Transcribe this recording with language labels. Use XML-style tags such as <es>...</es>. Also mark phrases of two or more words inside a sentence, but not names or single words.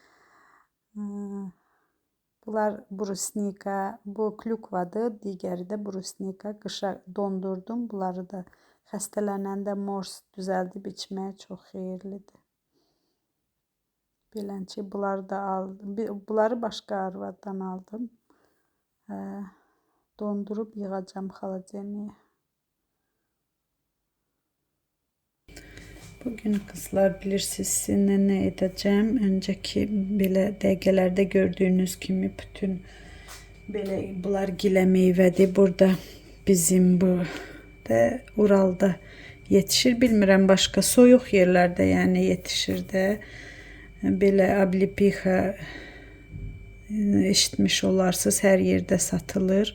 <az>Bunlar brusnika, bu klükvadır, digəri də brusnika, qışa dondurdum, bunları da xəstələnəndə mors düzəldib içməyə çox xeyirlidir. Beləncə bunları da aldım. Bunları başqa arvaddan aldım. Dondurub yığacam xaladelniyə.</az> <tr>Bugün kızlar bilirsiniz sizinle ne edeceğim.</tr> <az>Önceki belə dəqiqələrdə gördüğünüz kimi bütün belə bunlar gilə meyvədir. Burada bizim bu da Uralda yetişir. Bilmirəm başqa soyuq yerlərdə yəni yetişir də. Belə ablipixa eşitmiş olarsınız, hər yerdə satılır.</az>